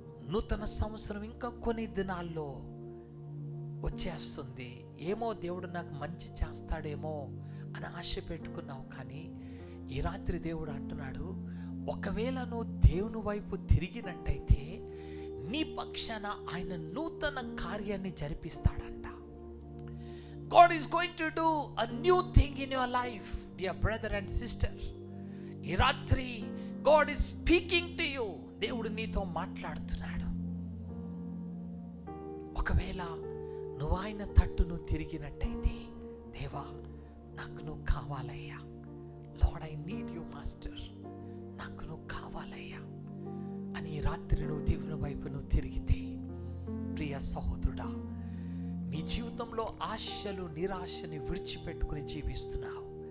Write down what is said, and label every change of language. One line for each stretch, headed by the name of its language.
Telugu: నూతన సంవత్సరం ఇంకా కొన్ని దినాల్లో వచ్చేస్తుంది. ఏమో దేవుడు నాకు మంచి చేస్తాడేమో అని ఆశ పెట్టుకున్నావు. కానీ ఈ రాత్రి దేవుడు అంటున్నాడు, ఒకవేళ నువ్వు దేవుని వైపు తిరిగినట్టయితే నీ పక్షాన ఆయన నూతన కార్యాన్ని జరిపిస్తాడంట.
English: God is going to do a new thing in your life, dear brother and sister.
Telugu: ఈ రాత్రి
English: God is speaking to you.
Telugu: దేవుడు నీతో మాట్లాడుతున్నాడు. ఒకవేళ నువ్వు ఆయన తట్టును తిరిగినట్టయితే, దేవా నాకు నువ్వు కావాలయ్యా,
English: Lord I need you master,
Telugu: నాకు నువ్వు కావాలయ్యా అని ఈ రాత్రి నువ్వు దేవుని వైపు నువ్వు తిరిగితే, ప్రియ సహోదరుడా, నీ జీవితంలో ఆశలు నిరాశని విడిచిపెట్టుకుని జీవిస్తున్నావు.